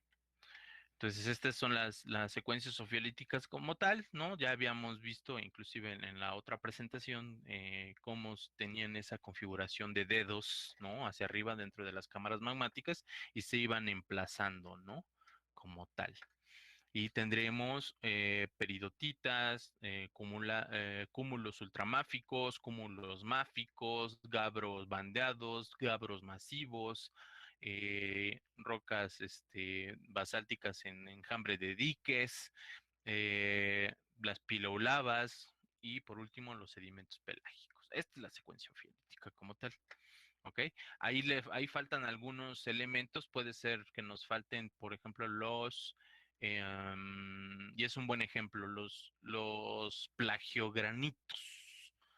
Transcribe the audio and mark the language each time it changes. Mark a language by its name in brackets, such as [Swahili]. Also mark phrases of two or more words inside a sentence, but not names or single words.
[Spanish] Entonces, estas son las secuencias sofiolíticas como tal, ¿no? Ya habíamos visto, inclusive en la otra presentación, cómo tenían esa configuración de dedos, ¿no? Hacia arriba dentro de las cámaras magmáticas y se iban emplazando, ¿no? Como tal. Y tendremos peridotitas, cúmulos ultramáficos, cúmulos máficos, gabros bandeados, gabros masivos, rocas basálticas en enjambre de diques, las piloulavas y por último los sedimentos pelágicos. Esta es la secuencia fiolítica como tal. ¿Ok? Ahí faltan algunos elementos, puede ser que nos falten, por ejemplo, y es un buen ejemplo, los plagiogranitos.